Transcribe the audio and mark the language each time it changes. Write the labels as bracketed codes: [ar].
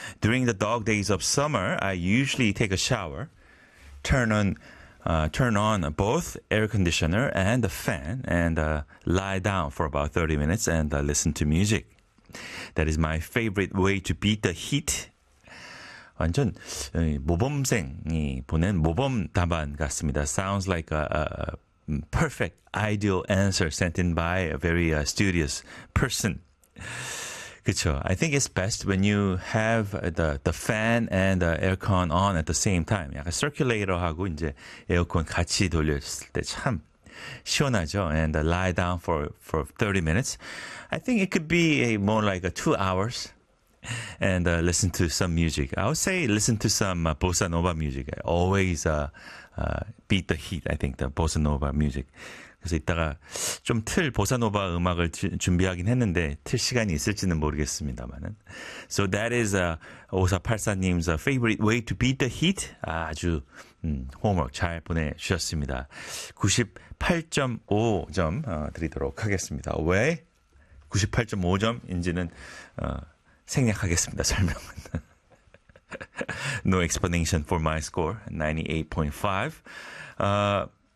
[en] During the dog days of summer, I usually take a shower, turn on both air conditioner and the fan, and lie down for about 30 minutes and listen to music. That is my favorite way to beat the heat. [ko] 완전 모범생이 보낸 모범 답안 같습니다. [en] Sounds like a perfect ideal answer sent in by a very studious person. [ko] 그렇죠. [en] I think it's best when you have the fan and the aircon on at the same time. [ko] 약간 서큘레이터하고 이제 에어컨 같이 돌렸을 때참 시원하죠. [en] And lie down for 30 minutes. I think it could be more like 2 hours. And listen to some music. I would say listen to some bossa nova music. I always beat the heat. I think the bossa nova music. [ko] 그래서 이따가 좀틀 bossa nova 음악을 준비하긴 했는데 틀 시간이 있을지는 모르겠습니다만은. [en] So that is 5484님's favorite way to beat the heat. [ko] 아주 homework 잘 보내주셨습니다. 98.5점 드리도록 하겠습니다. 왜 98.5점인지는 생략하겠습니다. 설명은. [en] No explanation for my score. 98.5.